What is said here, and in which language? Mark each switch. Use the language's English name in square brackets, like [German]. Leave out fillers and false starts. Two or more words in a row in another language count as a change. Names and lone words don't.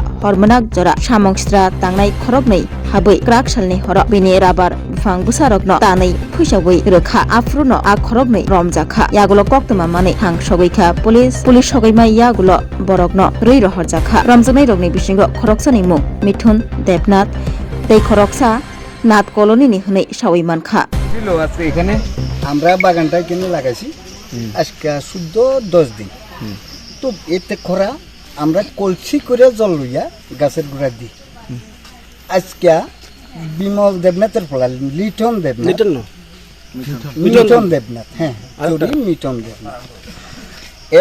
[Kok Borok] hormonak jora samongstra tangnai khoroknei habai krak salni horo bini rabar bufang busarokno tanai phusawi rekha afruno a khoroknei romjakha yagulo koktuma mani hang sogoikha police sogoima yagulo borokno rei rohorjakha romjaknai rokni bisingo khoroksani mung Mithun Debnath tei khoroksa নাথ কলোনি নি হনে সাওই মানখা [Bangla] ছিল আছে এখানে আমরা বাগানটা কিনে লাগাইছি আজকে শুদ্ধ 10 দিন তো এতে খরা আমরা কলসি করে জল লইয়া গাছের গোড়া দিই আজকে বিমল দেবনাথের ফলা লিটন দেবনাথ হ্যাঁ চুরি মিটন দেবনাথ এ